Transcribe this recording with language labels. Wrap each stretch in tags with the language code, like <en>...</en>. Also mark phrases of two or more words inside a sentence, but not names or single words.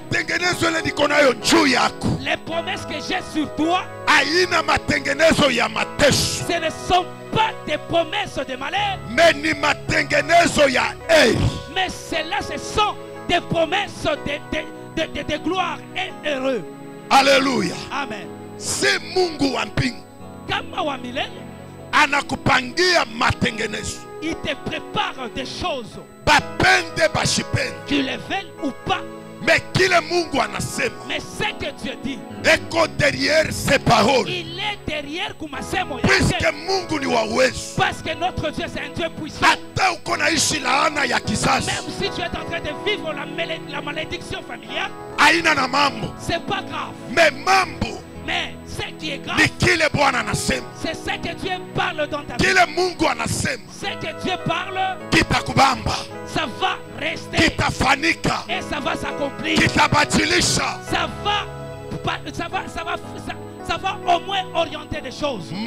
<fr>Les promesses que j'ai sur toi, ce ne sont pas des promesses de malheur, mais celles-là, ce sont des promesses de gloire et heureux. Alléluia. Amen.</fr> <sw>C'est Mungu wa mbingu Kama wa milele, anakupangia matengenezo.</sw> <fr>Il te prépare des choses.</fr> <sw>Bapende bashipende.</sw> <fr>Tu les veuilles ou pas.</fr> <sw>Mais kile Mungu anasema.</sw> <fr>Mais ce que Dieu dit. Eko derrière ses paroles. Il est derrière</fr> <sw>kumasemo yake. Puisque Mungu ni wa uwezo.</sw> <fr>Parce que notre Dieu c'est un Dieu puissant.</fr> <sw>Hata uko naishi laana ya kizazi.</sw> <fr>Même si tu es en train de vivre la malédiction familiale.</fr> <sw>Aina na mambo.</sw> <fr>C'est pas grave.</fr> <sw>Mais mambo.</sw> <fr>Mais ce qui est grave, c'est ce que Dieu parle dans ta vie. Ce que Dieu parle, ça va rester. Et ça va s'accomplir. Ça va au moins orienter des choses.</fr>